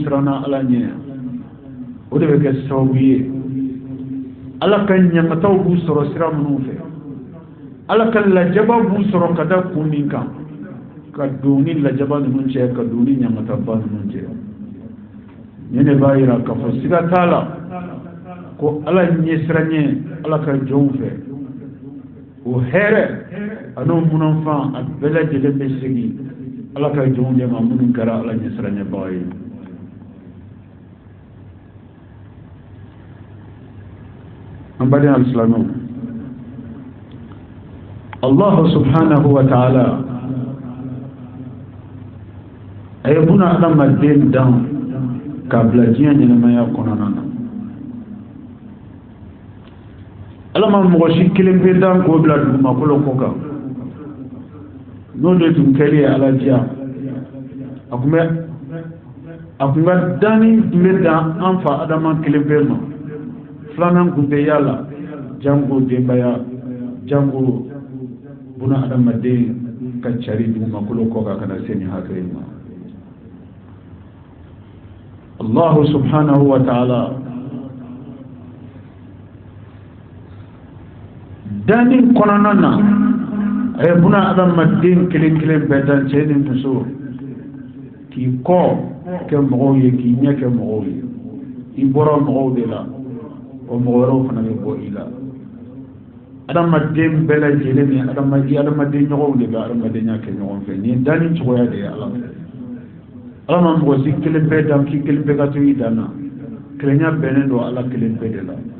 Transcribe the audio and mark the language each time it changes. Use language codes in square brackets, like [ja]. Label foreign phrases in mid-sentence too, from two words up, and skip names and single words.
[bm] siranna ala ɲɛ o de bɛ kɛ sababu ye ala ka ɲaŋataw b'u sɔrɔ sira minnu fɛ ala ka lajaba b'u sɔrɔ ka da kun min kan ka don ni lajaba ninnu cɛ ka don ni ɲaŋataba ninnu cɛ ne de b'a yira k'a fɔ siga t'a la ko ala ɲɛsiranya ala ka jɔnw fɛ o hɛrɛ an'o munafan a bɛɛ lajɛlen bɛ segin ala ka jɔnw de ma minnu kɛra ala ɲɛsiranyabaga ye an baden alisilamɛw [ar] الله سبحانه وتعالى [bm] a ye buna adamaden dan k'a bila diɲɛ ɲɛnamaya kɔnɔna na ala ma mɔgɔ si kelen pe dan k'o bila dugumakolo kɔ kan n'o de tun kɛli ye ala diya a tun ka danni tun bɛ dan an fa adama kelen pe ma filanan tun tɛ yala jango denbaya jango buna adamaden ka cari dugumakolo kɔ kan kana se nin hakɛ ma [ar] الله سبحانه وتعالى [bm] dani kɔnɔna na a ye buna adamaden kelen kelen bɛɛ dan cɛ ni muso k'i kɔ kɛ mɔgɔw ye k'i ɲɛ kɛ mɔgɔw ye i bɔra mɔgɔw de la o mɔgɔ wɛrɛw fana bɛ bɔ i la adamaden bɛɛ lajɛlen ni adamaden ɲɔgɔnw de bɛ adamadenya kɛ ɲɔgɔn fɛ nin dani cogoya de ye ala fɛ ala ma mɔgɔ si kelen bɛɛ dan k'i kelen bɛɛ ka to i dan na kelenya bɛnnen don ala kelen bɛɛ de la